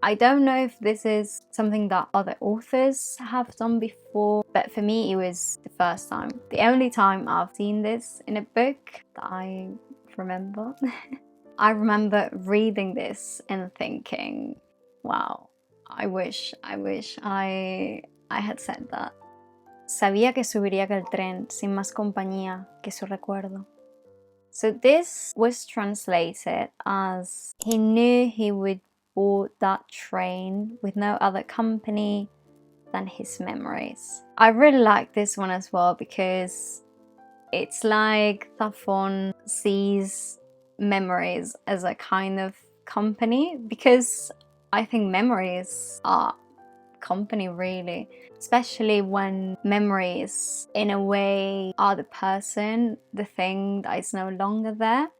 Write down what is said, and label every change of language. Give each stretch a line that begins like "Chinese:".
English: I don't know if this is something that other authors have done before, but for me it was the first time. The only time I've seen this in a book that I remember. I remember reading this and thinking, wow, I wish I had said that.
Spanish: Sabía que subiría aquel tren sin más compañía que su recuerdo.
English: So this was translated as he knew he would board that train with no other company than his memories. I really like this one as well because it's like Zafón sees memories as a kind of company, because I think memories are company really, especially when memories in a way are the person, the thing that is no longer there.